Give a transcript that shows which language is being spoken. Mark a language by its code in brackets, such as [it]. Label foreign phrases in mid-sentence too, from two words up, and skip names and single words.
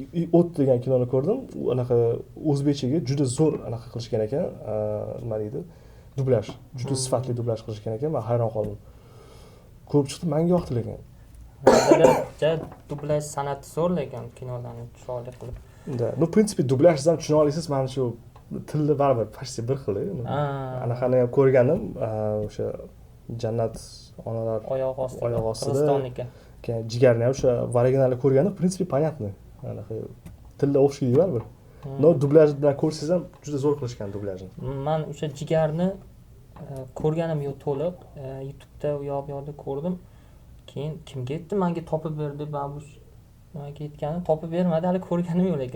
[uz] O't degan kinoni ko'rdim. U anaqa o'zbekchaga juda zo'r anaqa qilishgan ekan. Nima deydi? Dublyaj. Juda sifatli dublyaj qilishgan ekan. Men hayron qoldim. Ko'p chiqdi, menga yoqdi lekin. Dublyaj san'ati zo'r lekin kinolarni chiroyli qilib. Da, [ru] no, в принципе, [uz] dublyajdan tushuna olasiz, mana shu tilni baribir почти bir xil. Anaqani ham ko'rganim, o'sha Jannat onalar oyoq ostida. Qirg'izistonniki. Keyin Jigarni ham o'sha originalni ko'rganim, [ru] в принципе, понятно. [uz] Anaqa tilda o'xshaydi baribir. No, dublyaj bilan ko'rsangiz ham juda zo'r qilishgan dublyajni. Men o'sha Jigarni ko'rganim yo'q to'liq. YouTube'da u yoqda ko'rdim. Keyin kimga aytdi, menga topib ber deb, babush nimaga aytgani topib bermadi, hali ko'rganim yo'q lekin.